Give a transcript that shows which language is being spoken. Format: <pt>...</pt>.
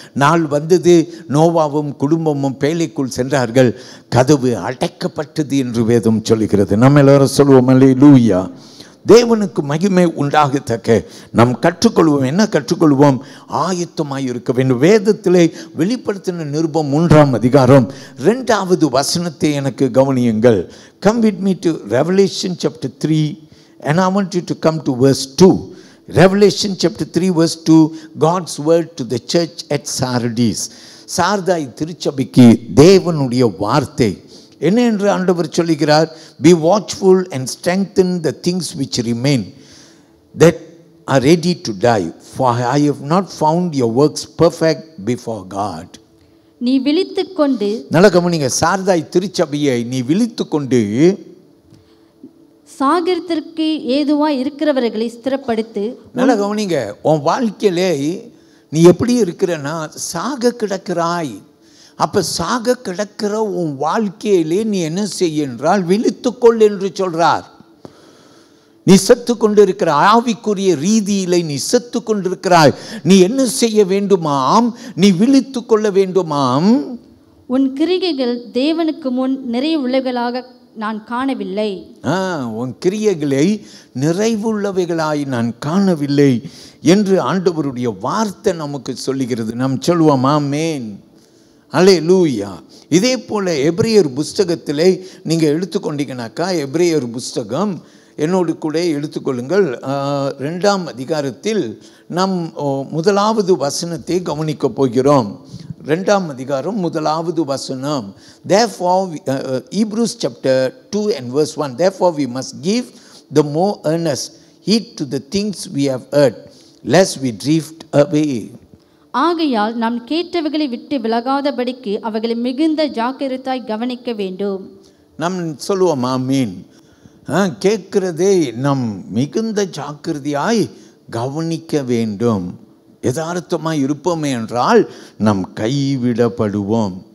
<ta>நாள் வந்தது, நோவாவும் குடும்பமும் பேலைக்குள் சென்றார்கள், கதவு அடைக்கப்பட்டது என்று வேதம் சொல்லுகிறது. நம்ம எல்லாரும் சொல்லுவோம் அல்லேலூயா. தேவனுக்கு மகிமை உண்டாகத்தக்க நாம் கற்றுக்கொள்வோம். என்ன கற்றுக்கொள்வோம்? ஆயத்தமாய் இருக்க வேண்டும். வேதத்திலே வெளிப்படுத்தின நிருபம் 3ஆம் அதிகாரம் 2வது வசனத்தை எனக்கு கவனியுங்கள்.</ta> <en>Come with me to Revelation chapter 3 and I want you to come to verse 2. Revelation chapter 3 verse 2, God's word to the church at Sardis.</en> <ta>சார்தாய் திருச்சபைக்கு தேவனுடைய வார்த்தை என்ன என்று ஆண்டவர் சொல்லுகிறார்?</ta> <en>Be watchful and strengthen the things which remain that are ready to die, for I have not found your works perfect before God.</en> <ta>நீ விழித்துக்கொண்டு, நல்ல கவனிங்க, சார்தாய் திருச்சபையை நீ விழித்துக்கொண்டு சாகரத்திற்கு ஏதுவாய் இருக்கிறவர்களை ஸ்திரப்படுத்து. நல்ல கவனிங்க, உன் வாழ்க்கையிலே நீ எப்படி இருக்கிறன்னா சாக கிடக்கிறாய். அப்போ சாக கிடக்கிற உன் வாழ்க்கையிலே நீ என்ன செய்ய என்றால் விழித்துக்கொள் என்று சொல்றார். நீ செத்து கொண்டிருக்கிற ஆவிக்குரிய ரீதியிலே நீ செத்து கொண்டிருக்கிறாய். நீ என்ன செய்ய வேண்டுமாம்? நீ விழித்து கொள்ள வேண்டுமாம். உன் கிரியைகள் தேவனுக்கு முன் நிறைவுள்ளவைகளாக நான் காணவில்லை. உன் கிரியைகளை நிறைவுள்ளவைகளாய் நான் காணவில்லை என்று ஆண்டவருடைய வார்த்தை நமக்கு சொல்லுகிறது. நாம் சொல்லுவோம் ஆமென், அல்லேலூயா. இதே போல் எபிரேயர் புஸ்தகத்திலே நீங்கள் எடுத்துக்கொண்டீங்கன்னாக்கா, எபிரேயர் புஸ்தகம் என்னோடு கூட எடுத்துக்கொள்ளுங்கள். 2ஆம் அதிகாரத்தில் நாம் 1வது வசனத்தை கவனிக்கப் போகிறோம். 2ஆம் அதிகாரம் 1வது வசனம்.</ta> <en>Therefore, Hebrews chapter 2 and verse 1, therefore we must give the more earnest heed to the things we have heard, lest we drift away.</en> <ta>ஆகையால் நாம் கேட்டவைகளை விட்டு விலகாதபடிக்கு அவைகளை மிகுந்த ஜாக்கிரதாய் கவனிக்க வேண்டும். நாம் சொல்லுவோம் ஆமீன். கேட்கிறதே நாம் மிகுந்த ஜாக்கிரதையாய் கவனிக்க வேண்டும். யதார்த்தமாய் இருப்போமே என்றால் நாம் கைவிடப்படுவோம்.</ta>